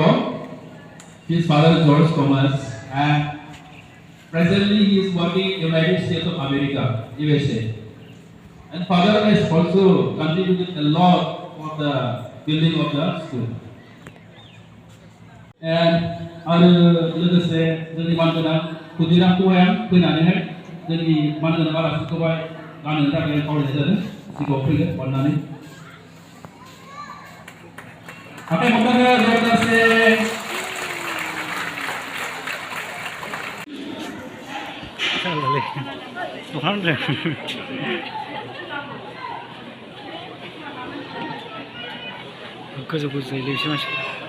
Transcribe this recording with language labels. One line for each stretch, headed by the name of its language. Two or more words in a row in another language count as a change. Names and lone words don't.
English: He is Father George Thomas, and presently he is working in the United States of America, USA. And Father has also contributed a lot for the building of the school.
Bodo: And लोगोसे जोंनि मानगोनां खुदिराम पोएम फैनानैहाय जोंनि मानगोनां आलासिखौहाय गाननो थाखाय खावलायनाय जादों। सिगाङाव फैगोन अननानै। आखाइ हमनानै लोगोसे गोजौ गोजौ जायोलै एसे मानसिफ्रा।